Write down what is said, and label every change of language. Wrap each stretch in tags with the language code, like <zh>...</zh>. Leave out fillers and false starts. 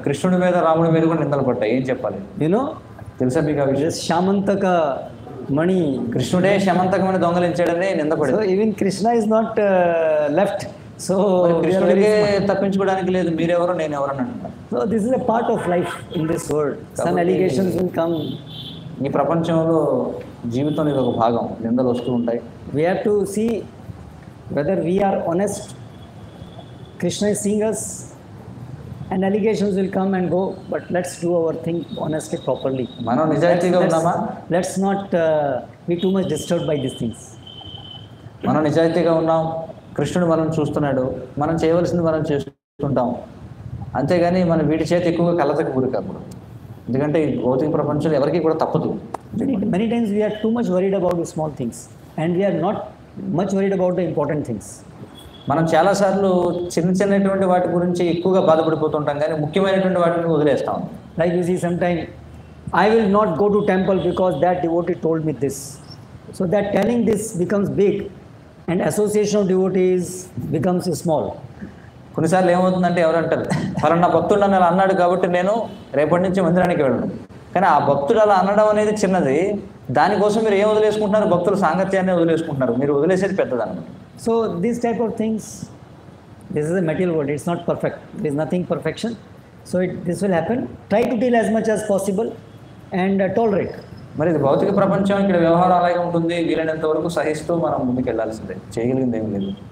<te>కృష్ణుడి మీద, రాముడి మీద కూడా నిందలు పడ్డాయి. ఏం చెప్పాలి?</te> <en>You know,</en> <te>తెలుసా మీకు ఆ విషయం?</te> <en>Shamantaka money.</en> <te>కృష్ణుడే శమంతకమైన దొంగలించాడని నిందపడింది.</te> <en>So even Krishna is not left. So</en> <te>కృష్ణుడికే తప్పించుకోవడానికి లేదు, మీరెవరో నేను ఎవరని అంటున్నారు.</te> <en>So this is a part of life in this world. Some allegations will come.</en> <te>ఈ ప్రపంచంలో జీవితంలో ఇది ఒక భాగం, నిందలు వస్తూ ఉంటాయి.</te> <en>We have to see whether we are honest. Krishna is seeing us, and allegations will come and go, but let's do our thing honestly, properly.</en> <te>మనం నిజాయితీగా ఉన్నామా?</te> <en>Let's not be too much disturbed by these things.</en> <te>మనం నిజాయితీగా ఉన్నాం, కృష్ణుడు మనం చూస్తున్నాడు, మనం చేయవలసింది మనం చేస్తుంటాం, అంతేగాని మనం వీటి చేతి ఎక్కువగా కలతకు గురి కాకూడదు. ఎందుకంటే ఈ భౌతిక ప్రపంచంలో ఎవరికి కూడా తప్పదు.</te> <en>Many times we are too much worried about the small things, and we are not much worried about the important things.</en> <te>మనం చాలాసార్లు చిన్నటువంటి వాటి గురించి ఎక్కువగా బాధపడిపోతుంటాం, కానీ ముఖ్యమైనటువంటి వాటిని వదిలేస్తాం.</te> <en>Like you see, sometime I will not go to temple because that devotee told me this. So that telling this becomes big, and association of devotees becomes small.</en> <te>కొన్నిసార్లు ఏమవుతుందంటే ఎవరంటారు, ఫలానా భక్తుడు నన్ను అలా అన్నాడు కాబట్టి నేను రేపటి నుంచి మందిరానికి వెళ్ళను. కానీ ఆ భక్తుడు అలా అనడం అనేది చిన్నది, దానికోసం మీరు ఏం వదిలేసుకుంటున్నారు? భక్తుల సాంగత్యాన్ని వదిలేసుకుంటున్నారు, మీరు వదిలేసేది పెద్దదన్నమాట.</te> <en>So these type of things, this is a material world, it's not perfect, there is nothing perfection. So this will happen. Try to deal as much as possible and tolerate.</en> <te>మరి ఇది భౌతిక ప్రపంచం, ఇక్కడ వ్యవహారం అలాగే ఉంటుంది. వీలైనంత వరకు సహిస్తూ మనం ముందుకు వెళ్ళాల్సిందే, చేయగలిగింది ఏమి లేదు.</te>